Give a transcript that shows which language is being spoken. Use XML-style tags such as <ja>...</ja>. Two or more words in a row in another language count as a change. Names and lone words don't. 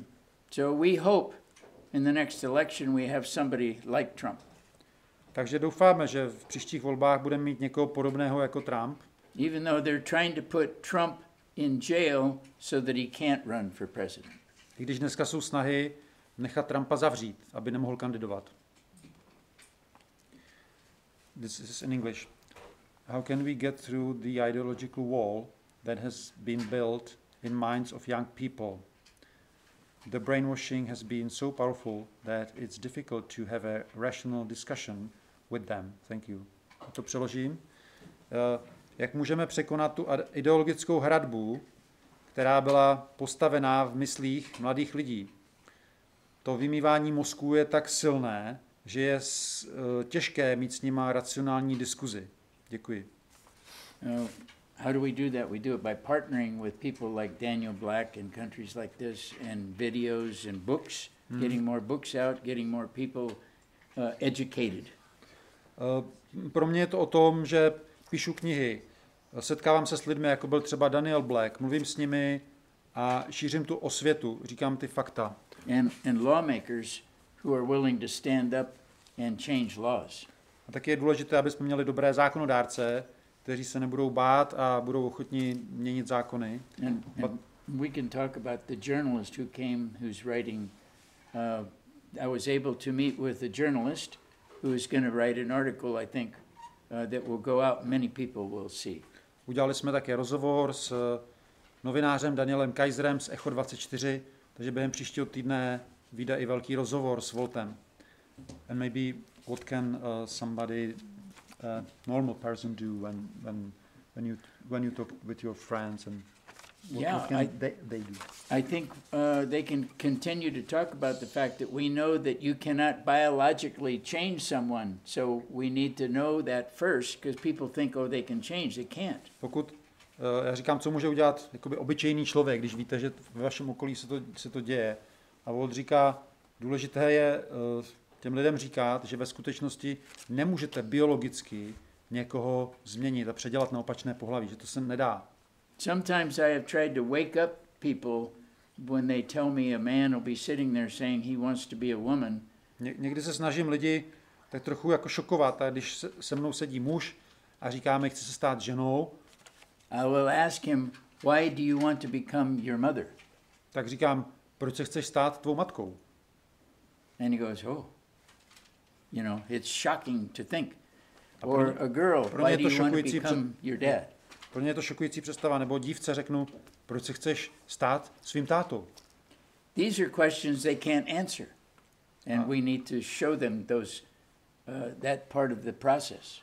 <en>So we hope in the next election we have somebody like Trump.</en> <cs>Takže doufáme, že v příštích volbách budeme mít někoho podobného jako Trump.</cs> <en>Even though they're trying to put Trump in jail so that he can't run for president.</en> <cs>I když dneska jsou snahy nechat Trumpa zavřít, aby nemohl kandidovat.</cs> <en>This is in English. How can we get through the ideological wall that has been built in minds of young people? The brainwashing has been so powerful that it's difficult to have a rational discussion with them. Thank you.</en> <cs>To přeložím. Jak můžeme překonat tu ideologickou hradbu, která byla postavená v myslích mladých lidí? To vymývání mozků je tak silné, že je těžké mít s nima racionální diskuzi. Děkuji.</cs> <en>How do we do that? We do it by partnering with people like Daniel Black in countries like this, and videos and books, getting more books out, getting more people educated.</en> <cs>Pro mě je to o tom, že píšu knihy, setkávám se s lidmi, jako byl třeba Daniel Black, mluvím s nimi a šířím tu osvětu, říkám ty fakta.</cs> <en>And lawmakers who are willing to stand up and change laws.</en> <cs>A taky je důležité, aby jsme měli dobré zákonodárce, kteří se nebudou bát a budou ochotní měnit zákony.</cs> <en>And we can talk about the journalist who came, who's writing. I was able to meet with a journalist who is going to write an article, I think, that will go out. Many people will see.</en> <cs>Udělali jsme také rozhovor s novinářem Danielem Kaiserem z Echo 24, takže během příštího týdne vyjde i velký rozhovor s Waltem.</cs> <en>And maybe what can somebody normal person do when you talk with your friends, and what can they do? I think they can continue to talk about the fact that we know that you cannot biologically change someone, so we need to know that first, because people think, oh, they can change. They can't.</en> <cs>Pokud já říkám, co může udělat jakoby obyčejný člověk, když víte, že ve vašem okolí se to děje. A Walt říká, důležité je těm lidem říkat, že ve skutečnosti nemůžete biologicky někoho změnit a předělat na opačné pohlaví, že to se nedá.</cs> <en>Sometimes I have tried to wake up people when they tell me a man will be sitting there saying he wants to be a woman.</en> <cs>Někdy se snažím lidi tak trochu jako šokovat, a když se mnou sedí muž a říká mi, chci se stát ženou,</cs> <en>I will ask him, why do you want to become your mother?</en> <cs>Tak říkám, proč se chceš stát tvou matkou?</cs> <en>And he goes, oh, you know, it's shocking to think. Or a girl, why do you want to become your dad?</en> <cs>Pro mě je to šokující představa, nebo dívce řeknu, proč se chceš stát svým tátou?</cs> <en>These are questions they can't answer. And we need to show them those, that part of the process.</en>